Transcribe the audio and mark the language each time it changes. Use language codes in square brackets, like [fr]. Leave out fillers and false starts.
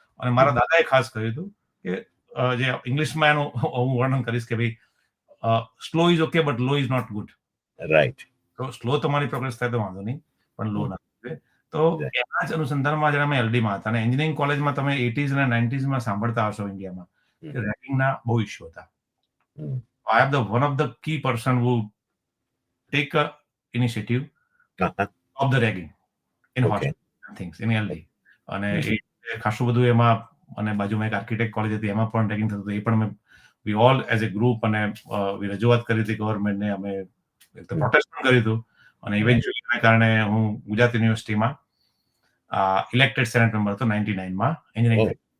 [gu] અને મારા દાદાએ ખાસ કહ્યું હતું કે જે ઇંગ્લિશમાં એનું હું વર્ણન કરીશ કે ભાઈ, [en] Slow is okay, but low is not good. Right. [gu] તો સ્લો તમારી પ્રોગ્રેસ થાય તો વાંધો નહીં, પણ લો ના થાય. તો એના જ અનુસંધાનમાં જ્યારે અમે એલડીમાં હતા, અને એન્જિનિયરિંગ કોલેજમાં તમે 80s અને 90sમાં સાંભળતા હશો ઇન્ડિયામાં કે રેગિંગના બહુ ઇસ્યુ હતા. [en] I am the one of the key person who take a initiative of the ragging in hospital things in LD. [gu] અને એ ખાસું બધું એમાં અને બાજુમાં એક આર્કિટેક્ટ કોલેજ હતી, એમાં પણ રેગિંગ થતું હતું. એ પણ [en] we all as a group [gu] અને રજૂઆત કરી હતી ગવર્મેન્ટને, અમે પ્રોટેસ્ટ પણ કર્યું હતું. અને ઇવેન્ચ્યુઅલી એના કારણે હું ગુજરાત યુનિવર્સિટીમાં ઇલેક્ટેડ સેનેટ મેમ્બર હતો 99માં એન્જિનિયરિંગ.